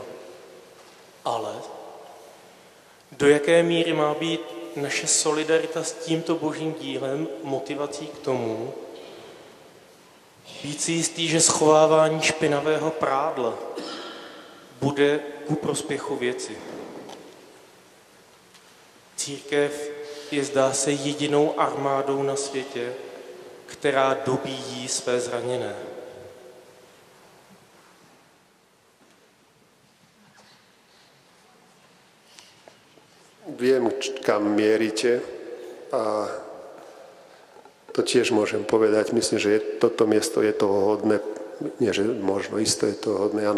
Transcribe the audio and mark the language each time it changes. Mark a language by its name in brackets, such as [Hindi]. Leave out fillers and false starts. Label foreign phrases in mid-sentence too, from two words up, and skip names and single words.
[Czech] Ale do jaké míry má být naše solidarita s tímto božím dílem motivací k tomu, být si jistý, že schovávání špinavého prádla bude ku prospěchu věci. Církev je, zdá se, jedinou armádou na světě, která dobíjí své zraněné. [Slovak] Viem, kam mierite a to tiež môžem povedať. Myslím, že toto miesto je toho hodné. Nie, že možno, isto je toho hodné, áno.